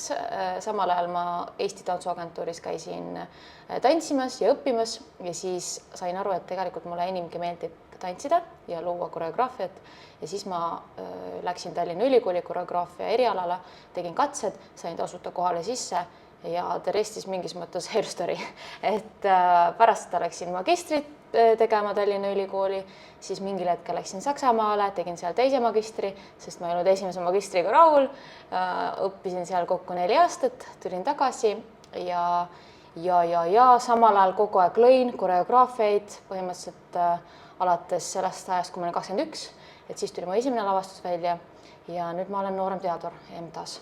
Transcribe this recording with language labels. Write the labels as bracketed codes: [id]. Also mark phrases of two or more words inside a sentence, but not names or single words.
[et] Samal ajal ma Eesti Tantsuagentuuris käisin tantsimas ja õppimas ja siis sain aru, et tegelikult mulle inimgi meeldib tantsida ja luua koreograafiat. Ja siis ma läksin Tallinna Ülikooli koreograafia erialale, tegin katsed, sain tasuta kohale sisse ja [en] the rest is [et] mingis mõttes [en] hair story. [et] Et pärast läksin magistrit tegema Tallinna Ülikooli, siis mingil hetkel läksin Saksamaale, tegin seal teise magistri, sest ma ei olnud esimese magistriga rahul. Õppisin seal kokku 4 aastat, tulin tagasi ja samal ajal kogu aeg lõin koreograafiaid põhimõtteliselt alates sellest ajast, kui ma olin 21, et siis tuli mu esimene lavastus välja ja nüüd ma olen noorem teadur EMTA-s.